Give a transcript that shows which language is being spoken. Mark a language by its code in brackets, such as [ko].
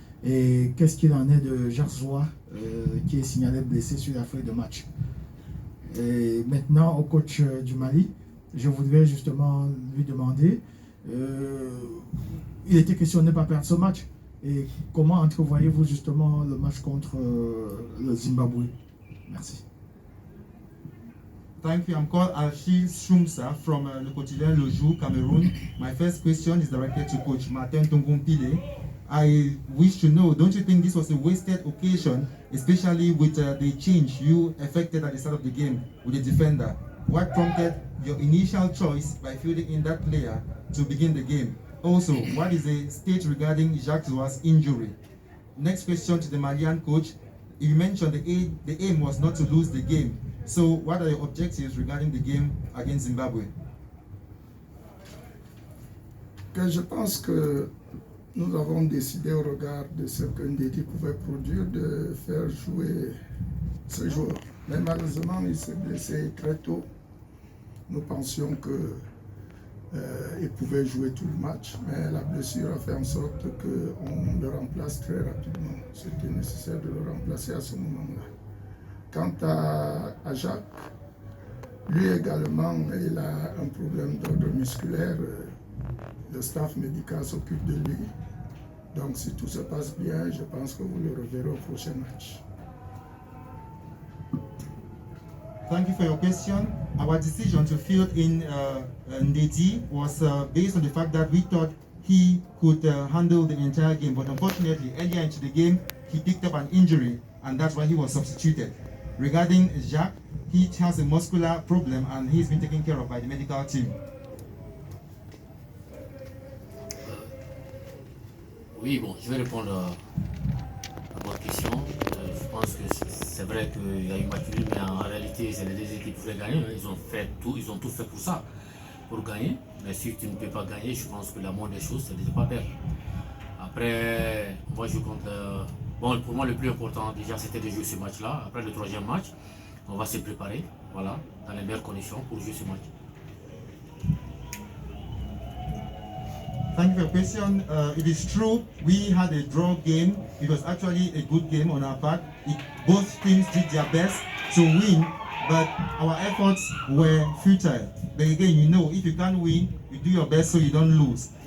[fr] Et qu'est-ce qu'il en est de Jacques Zoua qui est signalé blessé sur la feuille de match? Et maintenant, au coach du Mali, je voudrais justement lui demander, il était question de ne pas perdre ce match. Et comment entrevoyez-vous justement le match contre le Zimbabwe? Merci. [en] Thank you. I'm called Achille Chounsa from Le Quotidien Le Jour, Cameroon. My first question is directed to Coach Martin Tungumpile. I wish to know, don't you think this was a wasted occasion, especially with the change you effected at the start of the game with the defender? What prompted your initial choice by fielding in that player to begin the game? Also, what is the state regarding Jacques Zoua's injury? Next question to the Malian coach. You mentioned the aim was not to lose the game. So, what are your objectives regarding the game against Zimbabwe? [fr] Je pense que nous avons décidé au regard de ce que Ndedi pouvait produire de faire jouer ce joueur. Mais malheureusement, il s'est blessé très tôt. Nous pensions qu'il pouvait jouer tout le match, mais la blessure a fait en sorte qu'on le remplace très rapidement. C'était nécessaire de le remplacer à ce moment-là. Quant à Jacques, lui également, il a un problème d'ordre musculaire. Le staff médical s'occupe de lui. Donc si tout se passe bien, je pense que vous le reverrez au prochain match. [en] Thank you for your question. Our decision to field in Ndedi was based on the fact that we thought he could handle the entire game. But unfortunately, earlier into the game, he picked up an injury, and that's why he was substituted. Regarding Jacques, he has a muscular problem, and he's been taken care of by the medical team. [fr] Oui, bon, je vais répondre à votre question. Je pense que c'est vrai qu'il y a eu match nul, mais en réalité, c'est les deux équipes qui voulaient gagner. Ils ont tout fait pour ça, pour gagner. Mais si tu ne peux pas gagner, je pense que la moindre des choses, c'est de ne pas perdre. Après, on va jouer contre... Bon, pour moi, le plus important, déjà, c'était de jouer ce match-là. Après le troisième match, on va se préparer, voilà, dans les meilleures conditions pour jouer ce match. [en] Thank you for your question. It is true, we had a draw game. It was actually a good game on our part. Both teams did their best to win, but our efforts were futile. But again, you know, if you can't win, you do your best so you don't lose.